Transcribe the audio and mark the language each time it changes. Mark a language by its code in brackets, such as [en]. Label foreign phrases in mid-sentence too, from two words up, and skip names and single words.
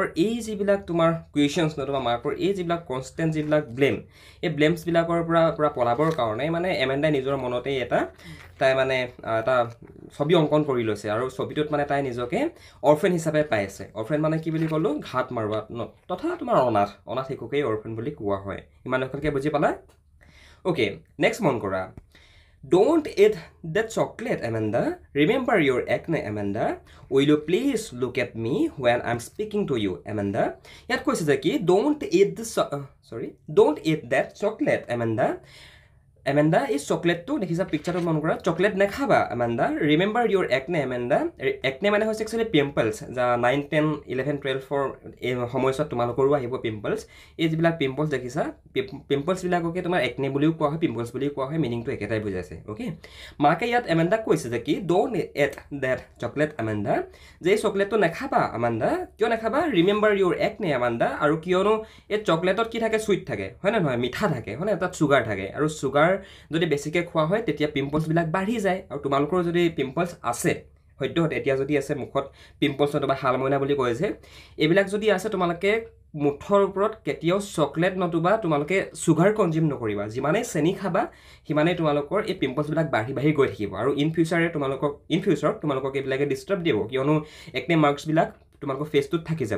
[as] এই যিবিলাক তোমাৰ কুৱেশ্যনছ নতুবা মাকৰ এই যিবিলাক কনষ্টেণ্ট যিবিলাক এই ব্লেমছবিলাকৰ পৰা পলাবৰ কাৰণে মানে এমেণ্ডাই নিজৰ মনতেই তাই মানে এটা ছবি অংকন কৰি লৈছে আৰু ছবিটোত মানে তাই নিজকে অৰফেন হিচাপে পাই আছে অৰফেন মানে কি বুলি ক'লোঁ ঘাট মাৰোৱা তথা তোমাৰ অনাথ শিশুকেই অৰফেন বুলি কোৱা হয় ইমান এখনকৈ বুজি পালা [en] Okay, next [as] মন কৰা [en] Don't eat that chocolate, Amanda. Remember your acne, Amanda. Will you please look at me when I'm speaking to you, Amanda? [as] ইয়াত কৈছে যে কি [en] Don't eat that chocolate, Amanda. Amanda is chocolate to [as] দেখিছা পিকচাৰত মন কৰা chocolate নেখাবা Amanda. [en] Remember your acne, Amanda. [as] Acne মানে হৈছে [en] actually pimples [as] যা 9 10 11 12 for এই সময়ছোৱাত তোমালোকৰো আহিব pimples এই যিবিলাক pimples দেখিছা pimples বিলাককে তোমাৰ acne বুলিও কোৱা হয় pimples বুলিও কোৱা হয় মিনিংটো একেটাই বুজাইছে ওকে মাকে ইয়াত Amanda কৈছে যে কি [en] don't eat that chocolate Amanda [as] যে চকলেটটো নেখাবা Amanda কিয় নেখাবা [en] remember your acne Amanda [as] আৰু কিয়নো এই চকলেটত কি থাকে সুইট থাকে হয় না নহয় মিঠা থাকে হয় না তাত সুগাৰ থাকে আৰু সুগাৰ যদি বেছিকৈ খোৱা হয় তেতিয়া পিম্পলছবিলাক বাঢ়ি যায় আৰু তোমালোকৰ যদি পিম্পলছ আছে হয়তো এতিয়া যদি আছে মুখত পিম্পলছ নতুবা হালমইনা বুলি কয় যে এইবিলাক যদি আছে তোমালোকে মুঠৰ ওপৰত কেতিয়াও চকলেট নতুবা তোমালোকে [en] sugar consume [as] নকৰিবা যিমানেই চেনি খাবা সিমানেই তোমালোকৰ এই পিম্পলছবিলাক বাঢ়ি গৈ থাকিব আৰু [en] in future [as] তোমালোকক এইবিলাকে ডিষ্টাৰ্ব দিব কিয়নো [en] acne marks [as] তোমালোকৰ ফেচটোত থাকি যাব